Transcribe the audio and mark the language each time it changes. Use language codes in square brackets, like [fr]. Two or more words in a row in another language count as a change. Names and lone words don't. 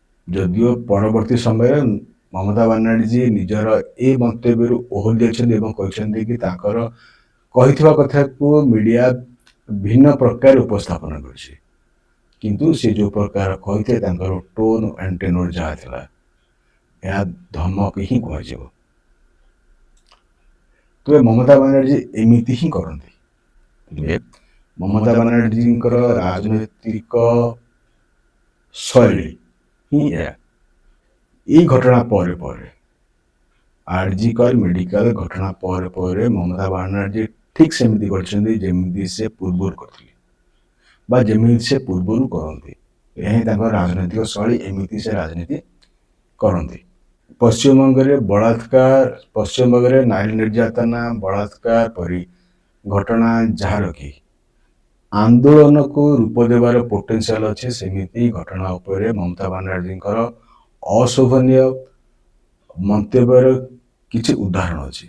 [or] ଯଦିଓ ପରବର୍ତ୍ତୀ ସମୟରେ ମମତା ବାନାର୍ଜୀ ନିଜର ଏ ମନ୍ତବ୍ୟରୁ ଓହରି ଯାଇଛନ୍ତି ଏବଂ କହିଛନ୍ତି କି ତାଙ୍କର କହିଥିବା କଥାକୁ ମିଡିଆ ଭିନ୍ନ ପ୍ରକାର ଉପସ୍ଥାପନ କରିଛି, କିନ୍ତୁ ସେ ଯେଉଁ ପ୍ରକାର କହିଥିଲେ ତାଙ୍କର [en] tone and tenor [or] ଯାହା ଥିଲା ଏହା ଧମକ ହିଁ କୁହାଯିବ। ତେବେ ମମତା ବାନାର୍ଜୀ ଏମିତି ହିଁ କରନ୍ତି। ମମତା ବାନାର୍ଜୀଙ୍କର ରାଜନୈତିକ ଶୈଳୀ ହିଁ ଏହା। ଏହି ଘଟଣା ପରେ ପରେ ଆରଜି କର ମେଡିକାଲ ଘଟଣା ପରେ ପରେ ମମତା ବାନାର୍ଜୀ ଠିକ সেମିତି କରିଛନ୍ତି ଯେମିତି ସେ ପୂର୍ବରୁ କରିଥିଲେ ବା ଯେମିତି ସେ ପୂର୍ବରୁ କରନ୍ତି। ଏହା ହିଁ ତାଙ୍କର ରାଜନୈତିକ ଶୈଳୀ, ଏମିତି ସେ ରାଜନୀତି କରନ୍ତି। ପଶ୍ଚିମବଙ୍ଗରେ ନାରୀ ନିର୍ଯାତନା, ବଳାତ୍କାର ପରି ଘଟଣା ଯାହାର କି ଆନ୍ଦୋଳନକୁ ରୂପ ଦେବାର ପୋଟେନ୍ସିଆଲ ଅଛି, ସେମିତି ଘଟଣା ଉପରେ ମମତା ବାନାର୍ଜୀଙ୍କର ଅଶୋଭନୀୟ ମନ୍ତବ୍ୟର କିଛି ଉଦାହରଣ ଅଛି।